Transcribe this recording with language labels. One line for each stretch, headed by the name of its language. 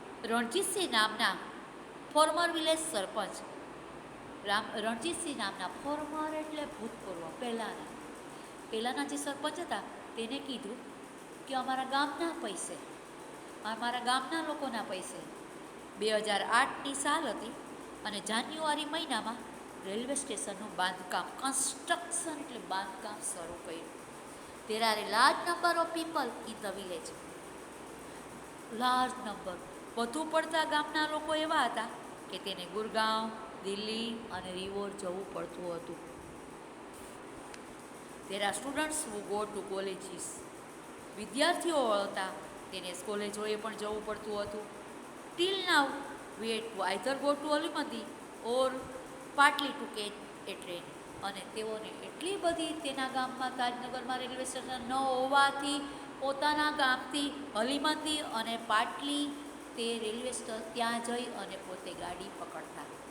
Gujarati: રણજીતસિંહ નામના former village સરપંચ રણજીતસિંહ નામના former એટલે ભૂતપૂર્વ પહેલાંના જે સરપંચ હતા તેને કીધું કે અમારા ગામના પૈસે, અમારા ગામના લોકોના પૈસે 2008ની સાલ હતી અને જાન્યુઆરી મહિનામાં રેલવે સ્ટેશનનું બાંધકામ, કન્સ્ટ્રક્શન એટલે બાંધકામ શરૂ કર્યું.
English: There are a large number of people in the village.
Gujarati: Large number, વધુ પડતા ગામના લોકો એવા હતા કે તેને ગુરગાંવ, દિલ્હી અને રિવોર જવું પડતું હતું.
English: There are students who go to colleges.
Gujarati: વિદ્યાર્થીઓ હતા તેને કોલેજોએ પણ જવું પડતું હતું.
English: Till now we had to either go to અલીમંદી or partly to catch a train.
Gujarati: અને તેઓને એટલી બધી તેના ગામમાં તાજનગરમાં રેલવે સ્ટેશન ન હોવાથી પોતાના ગામથી અલીમંદી અને પાટલી તે રેલવે ત્યાં જઈ અને પોતે ગાડી પકડતા.